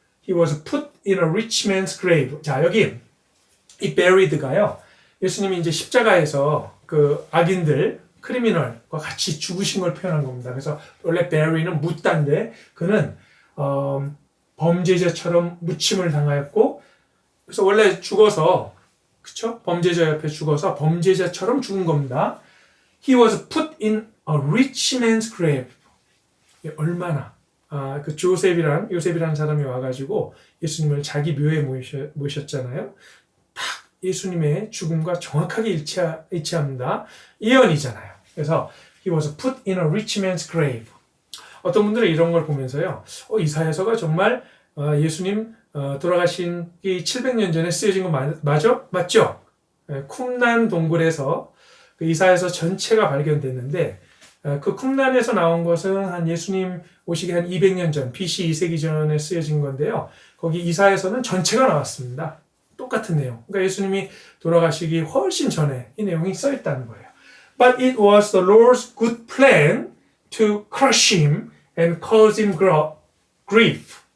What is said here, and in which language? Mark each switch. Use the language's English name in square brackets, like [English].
[English] He was put in a rich man's grave. [Korean] 자, 여기 이 buried가요. 예수님이 이제 십자가에서 그 악인들, 크리미널과 같이 죽으신 걸 표현한 겁니다. 그래서 원래 bury는 묻다인데 그는 범죄자처럼 묻힘을 당하였고, 그래서 원래 죽어서, 그쵸? 범죄자 옆에 죽어서 범죄자처럼 죽은 겁니다. [English] He was put in a rich man's grave. [Korean] 얼마나 그 요셉이라는 사람이 와가지고 예수님을 자기 묘에 모셨잖아요. 딱 예수님의 죽음과 정확하게 일치합니다. 예언이잖아요. 그래서 [English] he was put in a rich man's grave. [Korean] 어떤 분들은 이런 걸 보면서요, 이사야서가 정말 예수님 돌아가신 이 700년 전에 쓰여진 거 맞죠? 쿰난 동굴에서 그 이사야서 전체가 발견됐는데, 그 쿰난에서 나온 것은 한 예수님 오시기 한 200년 전, BC 2세기 전에 쓰여진 건데요. 거기 이사야서는 전체가 나왔습니다. 똑같은 내용. 그러니까 예수님이 돌아가시기 훨씬 전에 이 내용이 써 있다는 거예요. [English] But it was the Lord's good plan to crush him and cause him grief.